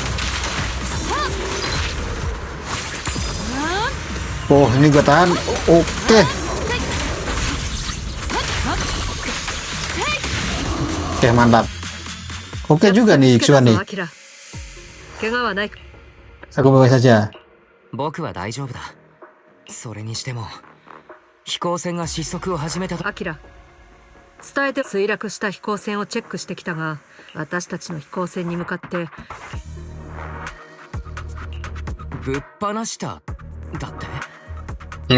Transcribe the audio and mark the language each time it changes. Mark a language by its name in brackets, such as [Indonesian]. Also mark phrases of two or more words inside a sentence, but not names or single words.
[Indonesian] Oh, ini gua tahan. Oke. Oke, mantap. Oke juga nih Ixuan nih. Aku bawa saja. [Japanese] 僕は大丈夫だ。それにしても飛行船が失速を始めたと。アキラ、伝えて。墜落した飛行船をチェックしてきたが、私たちの飛行船に向かってぶっ放しただって。